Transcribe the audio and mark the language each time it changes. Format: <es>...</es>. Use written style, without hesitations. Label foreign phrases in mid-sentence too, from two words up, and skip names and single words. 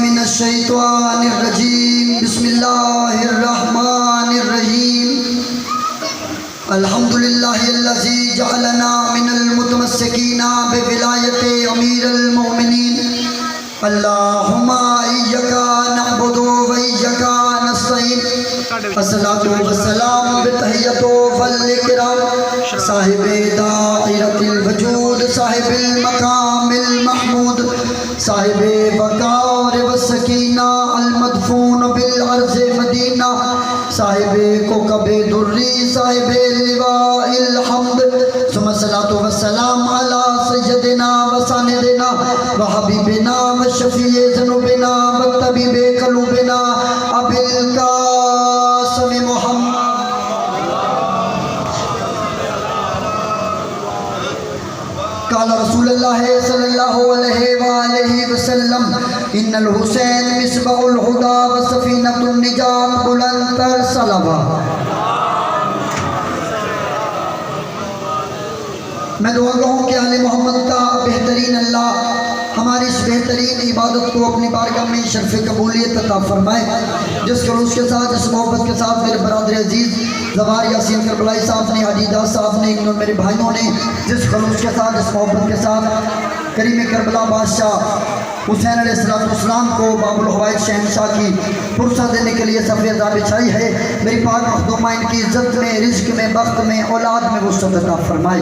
<ar>من الشيطان الرجيم بسم الله الرحمن الرحيم الحمد لله الذي جعلنا من المتمسكين بولاية أمير المؤمنين اللهم إياك نعبد وإياك نستعين الصلاة والسلام بالتحية والإكرام صاحب دائرة الوجود صاحب المقام المحمود صاحب وقار وسكينة المدفون بالأرض مدينة صاحب كوكب دري صاحب لواء الحمد ثم الصلاة والسلام على سيدنا وساندنا وحبيبنا وشفيع ذنوبنا وطبيب قلوبنا أبي القاسم محمد قال رسول الله صلى الله عليه وسلم إن الحسين مصباح الهدى وسفينة النجاة بلندر سلوى.</ar> <ur>میں دعا کہوں کہ آل محمد کا بہترین اللہ ہماری اس بہترین عبادت کو اپنی بارگاہ میں شرف قبولیت عطا فرمائے. جس خلوص کے ساتھ، جس محبت کے ساتھ میرے برادر عزیز زوار یاسین کربلائی صاحب نے، حاجی داس صاحب نے، میرے بھائیوں نے جس خلوص کے ساتھ، جس محبت کے ساتھ کریم کربلا بادشاہ حسین علیہ السلام کو باب الحوائج شہنشاہ کی فرصت دینے کے لیے سفیدہ بچھائی ہے، میری پاک مخدومہ ان کی عزت میں، رزق میں، بخت میں، اولاد میں وسعت عطا فرمائے.</ur>